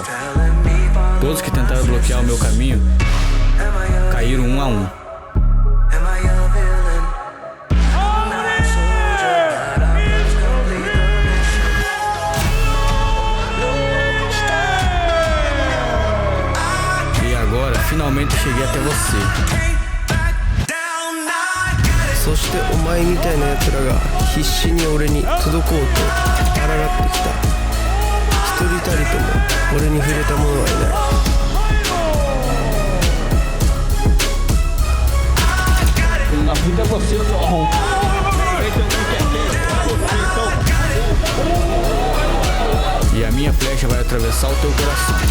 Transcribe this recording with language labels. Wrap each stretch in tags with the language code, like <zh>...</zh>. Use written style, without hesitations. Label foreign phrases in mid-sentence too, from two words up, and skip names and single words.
<pt>Todos que tentaram bloquear o meu caminho caíram um a um. E agora, finalmente cheguei até você.</pt> <ja>そしてお前みたいな奴らが必死に俺に届こうと抗ってきた。一人たりとも俺に触れた者はいない。</ja> <pt>Na vida é você, eu sou rom. E a minha flecha vai atravessar o teu coração.</pt>